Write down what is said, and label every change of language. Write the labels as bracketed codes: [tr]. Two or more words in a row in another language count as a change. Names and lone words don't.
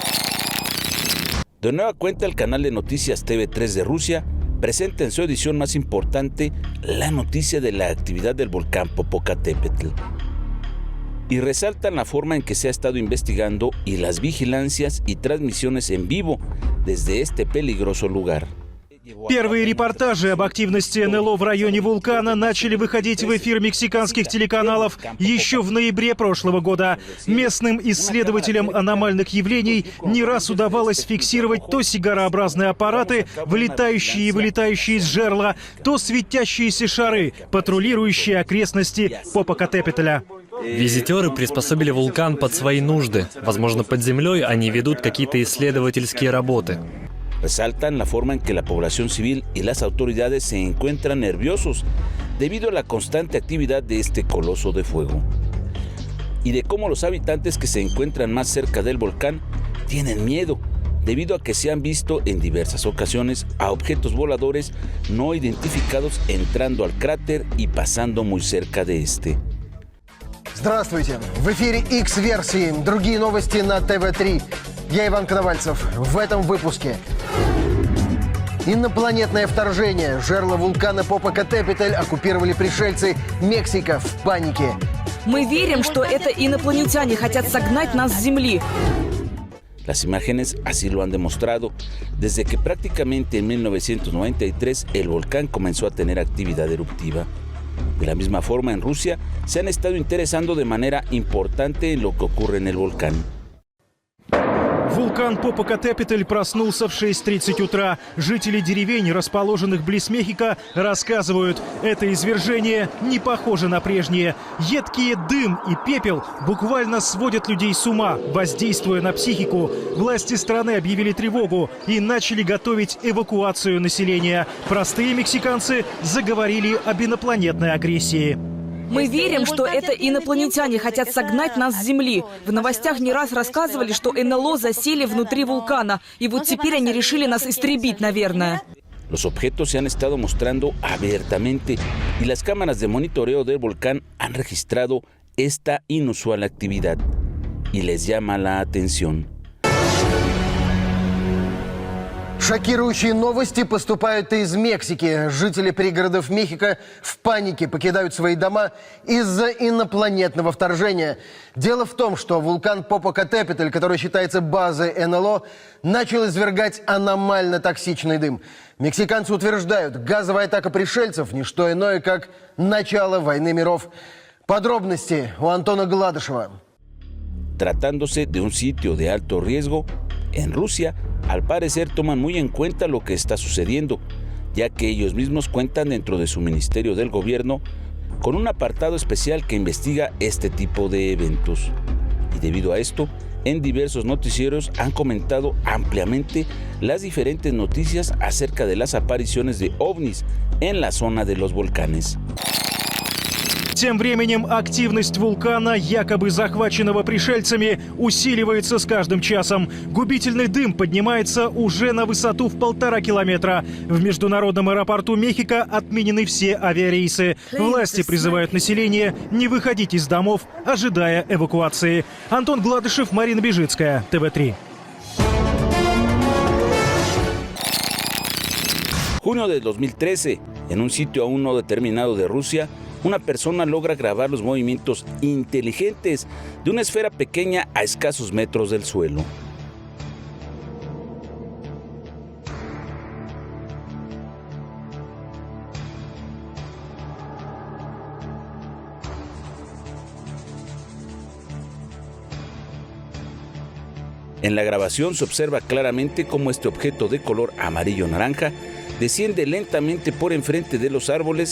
[es] De nueva cuenta, el canal de noticias TV3 de Rusia presenta en su edición más importante la noticia de la actividad del volcán Popocatépetl. Y resaltan la forma en que se ha estado investigando y las vigilancias y transmisiones en vivo desde este peligroso lugar. [ru] Первые репортажи об активности НЛО в районе вулкана начали выходить в эфир мексиканских телеканалов еще в ноябре прошлого года. Местным исследователям аномальных явлений не раз удавалось фиксировать то сигарообразные аппараты, влетающие и вылетающие из жерла, то светящиеся шары, патрулирующие окрестности Попокатепетля. Визитеры приспособили вулкан под свои нужды. Возможно, под землей они ведут какие-то исследовательские работы. [es] Resaltan la forma en que la población civil y las autoridades se encuentran nerviosos debido a la constante actividad de este coloso de fuego. Y de cómo los habitantes que se encuentran más cerca del volcán tienen miedo debido a que se han visto en diversas ocasiones a objetos voladores no identificados entrando al cráter y pasando muy cerca de este. [ru] Здравствуйте! В эфире X-версии. Другие новости на ТВ3. Я Иван Коновальцев. В этом выпуске. Инопланетное вторжение. Жерло вулкана Попокатепетль оккупировали пришельцы. Мексика в панике. Мы верим, что это инопланетяне хотят согнать нас с Земли. [es] Las imágenes así lo han demostrado. Desde que prácticamente en 1993 el volcán comenzó a tener actividad eruptiva. De la misma forma, en Rusia se han estado interesando de manera importante en lo que ocurre en el volcán. [ru] Вулкан Попокатепетль проснулся в 6:30 утра. Жители деревень, расположенных близ Мехико, рассказывают, это извержение не похоже на прежнее. Едкий дым и пепел буквально сводят людей с ума, воздействуя на психику. Власти страны объявили тревогу и начали готовить эвакуацию населения. Простые мексиканцы заговорили об инопланетной агрессии. Мы верим, что это инопланетяне хотят согнать нас с Земли. В новостях не раз рассказывали, что НЛО засели внутри вулкана. И вот теперь они решили нас истребить, наверное. [es] Los objetos se han estado mostrando abiertamente y las cámaras de monitoreo del volcán han registrado esta inusual actividad y les llama la atención. [ru] Шокирующие новости поступают из Мексики. Жители пригородов Мехико в панике покидают свои дома из-за инопланетного вторжения. Дело в том, что вулкан Попокатепетль, который считается базой НЛО, начал извергать аномально токсичный дым. Мексиканцы утверждают, газовая атака пришельцев – не что иное, как начало войны миров. Подробности у Антона Гладышева. [es] Tratándose de un sitio de alto riesgo, en Rusia, al parecer toman muy en cuenta lo que está sucediendo, ya que ellos mismos cuentan dentro de su ministerio del gobierno con un apartado especial que investiga este tipo de eventos. Y debido a esto, en diversos noticieros han comentado ampliamente las diferentes noticias acerca de las apariciones de ovnis en la zona de los volcanes. [ru] Тем временем активность вулкана, якобы захваченного пришельцами, усиливается с каждым часом. Губительный дым поднимается уже на высоту в 1,5 километра. В международном аэропорту Мехико отменены все авиарейсы. Власти призывают население не выходить из домов, ожидая эвакуации. Антон Гладышев, Марина Бежицкая, ТВ3. [es] Junio de 2013, en un sitio aún no determinado de Rusia, una persona logra grabar los movimientos inteligentes de una esfera pequeña a escasos metros del suelo. En la grabación se observa claramente cómo este objeto de color amarillo-naranja desciende lentamente por enfrente de los árboles.